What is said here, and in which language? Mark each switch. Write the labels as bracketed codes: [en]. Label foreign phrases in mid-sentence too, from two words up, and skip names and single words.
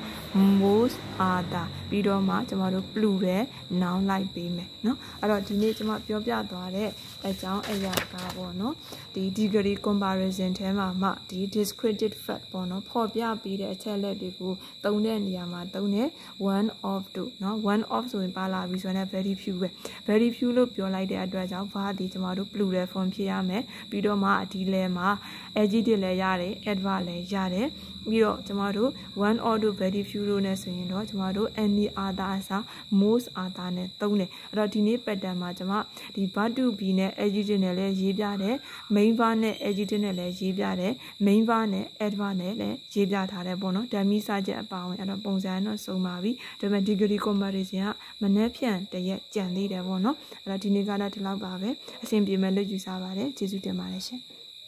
[en] most other [my] ပြီးတော့မှကျွန်တော်တို့ [en] plural noun [my] လိုက်ပေးမယ်နော်အဲ့တော့ဒီနေ့ကျွန်မပြောပြသွားတဲ့အကြောင်းအရာကပေါ့နော်ဒီ [en] degree comparison [my] ထဲမှာမှဒီ [en] descriptive fact [my] ပေါ့နော်ဖော်ပြပေးတဲ့အ ချက်လက်တွေကိုသုံးတဲ့နေရာမှာသုံးတဲ့ [en] one of [my] တို့နော် [en] one of [my] ဆိုရင်ပါလာပြီဆိုရင် [en] very few [my] ပဲ [en] very few [my] လို့ပြောလိုက်တဲ့အတွက်ကြောင့် ဘာဒီကျွန်တော်တို့ [en] plural form [my] ဖြစ်ရမယ်ပြီးတော့မှဒီလဲမှာ adjective လည်းရတယ် adverb လည်းရတယ်ပြီးတော့ကျမတို့ [en] one or two very few [my] လို့နဲ့ဆို ရင်တော့ကျမတို့ [en] any other [my] အစား [en] most other [my] နဲ့သုံးတယ်အဲ့တော့ဒီနေ့ pattern မှာကျမဒီ [en] verb to be [my] နဲ့ adjective နဲ့လည်းရေးပြတယ် [en] main verb [my] နဲ့ adjective နဲ့လည်းရေးပြတယ် [en] main verb [my] နဲ့ adverb နဲ့လည်းရေးပြထားတယ်ပေါ့နော်ဓာတ်မိစာချက်အပါဝင်အဲ့တော့ပုံစံတော့စုံပါပြီဒါပေမဲ့ [en] degree comparison [my] ကမနှက်ဖြန်တရက်ကြံသေးတယ်ပေါ့နော်အဲ့တော့ဒီနေ့ကတော့ဒီလောက်ပါပဲအဆင်ပြေမဲ့လို့ယူဆပါတယ်ကျေးဇူးတင်ပါတယ်ရှင်